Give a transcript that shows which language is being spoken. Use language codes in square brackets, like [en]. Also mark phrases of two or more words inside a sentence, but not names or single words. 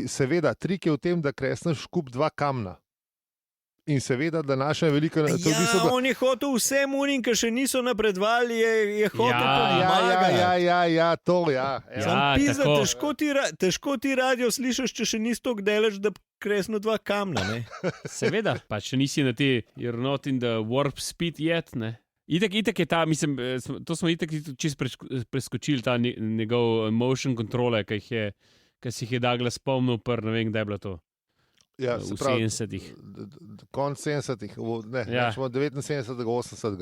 [sl] Seveda, trik je v tem, da kresneš v kup 2 kamna. In seveda, da naša velika... On je hotel vsem unim, ki še niso napredovali, je hotel pomagati. To. Težko ti radio slišiš, če še nisi tako delež, da kresno 2 kamna. Ne? Seveda, pa če nisi na ti, [en] you're not in the warp speed yet, [sl] ne. Itak je ta, mislim, to smo itak čisto preskočili, ta njegov motion controle, ki si jih je Douglas spomnil, ne vem, kdaj je bilo to. Ja, v 70-ih. Konc 70-ih, ne, 79, 80.